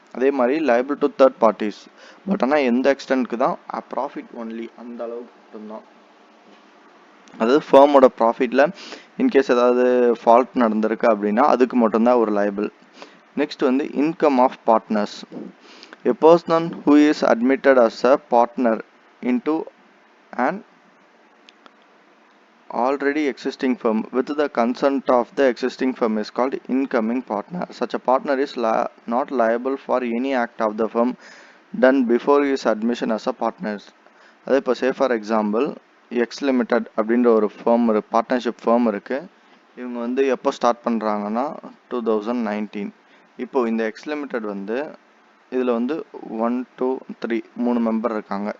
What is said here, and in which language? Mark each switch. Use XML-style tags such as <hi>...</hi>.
<ta>அதே மாதிரி</ta> <en>liable to third parties,</en> <ta>but ஆனால் எந்த எக்ஸ்டென்ட்க்கு தான் ப்ராஃபிட் ஒன்லி, அந்த அளவுக்கு மட்டும்தான். அதாவது ஃபேமோட ப்ராஃபிட்டில் இன்கேஸ் ஏதாவது ஃபால்ட் நடந்திருக்கு அப்படின்னா அதுக்கு மட்டும்தான் ஒரு லைபிள்.</ta> <en>Next வந்து income of partners. A person who is admitted as a partner into an already existing firm with the consent of the existing firm is called incoming partner. Such a partner is not liable for any act of the firm done before his admission as a partner.</en> <ta>அதே இப்போ</ta> <en>say for example</en> <ta>X limited அப்படின்ற ஒரு fame partnership fame இருக்குது. இவங்க வந்து எப்போ start பண்ணுறாங்கன்னா 2019. இப்போது இந்த எக்ஸ் லிமிடெட் வந்து இதில் வந்து 1 2 3 3 மெம்பர் இருக்காங்க.</ta>